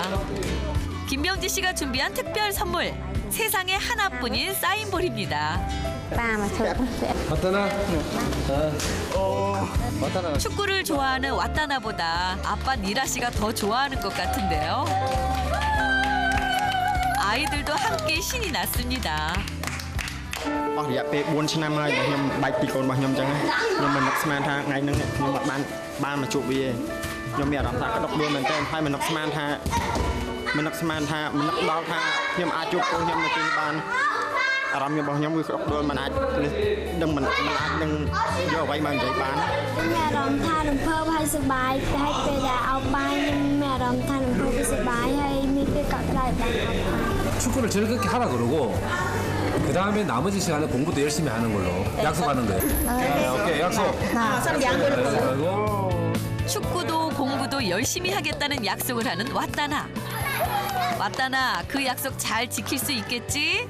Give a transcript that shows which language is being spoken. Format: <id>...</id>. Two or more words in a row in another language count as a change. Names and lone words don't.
<ko>김병지 씨가 준비한 특별 선물. 세상에 하나뿐인 사인볼입니다. 왔다나? 왔다나. 축구를 좋아하는 왓다나보다 아빠 니라 씨가 더 좋아하는 것 같은데요. 아이들도 함께 신이 났습니다.</ko> <km>អស់រយៈពេល 4 ឆ្នាំហើយខ្ញុំបែកពីកូនរបស់ខ្ញុំអញ្ចឹងខ្ញុំមិននឹកស្មានថាថ្ងៃហ្នឹងខ្ញុំអត់បានមកជួបវាខ្ញុំមានអារម្មណ៍ថាក្តុកដួលមែនទែនហើយមិននឹកស្មានថាមិននឹកដល់ថាខ្ញុំអាចជួបកូនខ្ញុំនៅទីនេះបានអារម្មណ៍របស់ខ្ញុំគឺក្តុកដួលមិនអាចដឹងមិនអាចនឹងយកអ្វីមកនិយាយបានមានអារម្មណ៍ថារំភើបហើយសប្បាយតែពេលដែលអោបបាយខ្ញុំមានអារម្មណ៍ថារំភើបពីសប្បាយហើយមានពេលកក់ក្ដៅបានអោបបាយ</km> <ko>축구를 즐겁게 하라 그러고 그 다음에 나머지 시간에 공부도 열심히 하는 걸로 약속하는 거예요. 오케이, 약속. 축구도 공부도 열심히 하겠다는 약속을 하는 왓다나. 왓다나, 그 약속 잘 지킬 수 있겠지?</ko>